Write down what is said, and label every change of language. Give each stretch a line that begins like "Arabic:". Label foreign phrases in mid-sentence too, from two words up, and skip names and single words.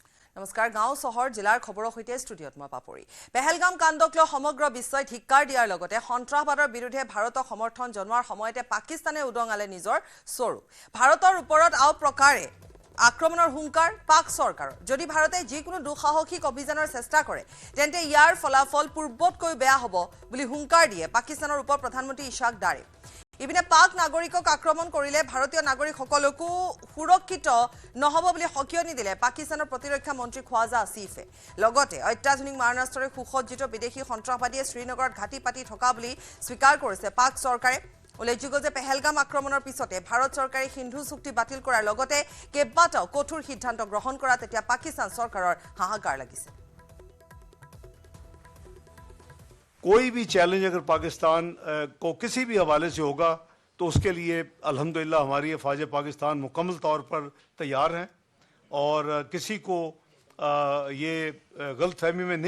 Assamese: নমস্কাৰ গাঁও চহৰ জিলাৰ খবৰ সহিত ষ্টুডিঅ'ত মই পাপৰী পেহেলগাম কাণ্ডক লৈ সমগ্ৰ বিশ্বই ধিক্কাৰ দিয়াৰ লগতে সন্ত্ৰাসবাদৰ বিৰুদ্ধে ভাৰতক সমৰ্থন জনোৱাৰ সময়তে পাকিস্তানে উদংগালে নিজৰ স্বৰূপ ভাৰতৰ উপৰত আউ প্ৰকাৰে আক্ৰমণৰ হুংকাৰ পাক চৰকাৰ যদি ভাৰতে যিকোনো দুঃসাহসিক অভিযানৰ চেষ্টা কৰে তেন্তে যাৰ ফলাফল পূৰ্বতকৈ বেয়া হ'ব বুলি হুংকাৰ দিয়ে পাকিস্তানৰ উপ প্ৰধানমন্ত্ৰী ইছাক দাৰে ইপিনে পাক নাগৰিকক আক্ৰমণ কৰিলে ভাৰতীয় নাগৰিকসকলকো সুৰক্ষিত নহব বুলি হকিয়নি দিলে পাকিস্তানৰ প্ৰতিৰক্ষা মন্ত্ৰী খ্বাজা আসিফে লগতে অত্যাধুনিক মাৰণাস্ত্ৰৰে সুসজ্জিত বিদেশী সন্ত্ৰাসবাদীয়ে শ্ৰীনগৰত ঘাটি পাতি থকা বুলি স্বীকাৰ কৰিছে পাক চৰকাৰে উল্লেখযোগ্য যে পেহেলগাম আক্ৰমণৰ পিছতে ভাৰত চৰকাৰে সিন্ধু চুক্তি বাতিল কৰাৰ লগতে কেইবাটাও কঠোৰ সিদ্ধান্ত গ্ৰহণ কৰাত এতিয়া পাকিস্তান চৰকাৰৰ হাহাকাৰ লাগিছে
Urdu: کوئی بھی چیلنج اگر پاکستان کو کسی بھی حوالے سے ہوگا تو اس کے لیے الحمدللہ ہماری فوج پاکستان مکمل طور پر تیار ہیں اور کسی کو یہ غلط فہمی میں